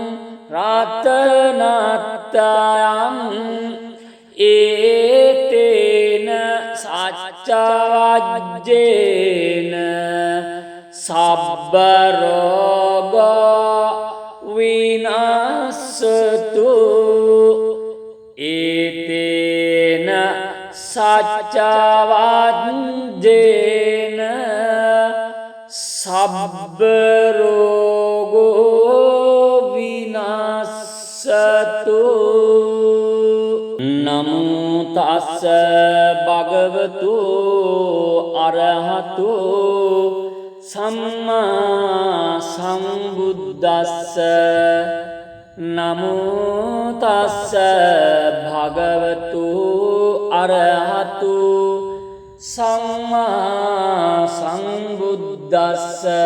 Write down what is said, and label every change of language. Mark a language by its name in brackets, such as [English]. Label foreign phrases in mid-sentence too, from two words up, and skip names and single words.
[Pali] රතනත්තයං ඒතේන සච්ච වජ්ජේන සබ්බ රෝග විනාශතු ඒතේන සච්ච වජ්ජේන සබ්බ රෝගෝ විනාශතු නමෝ තස්ස භගවතු අරහතු සම්මා සම්බුද්දස්ස නමෝ තස්ස භගවතු අරහතු සම්මා සම්බුද්දස්ස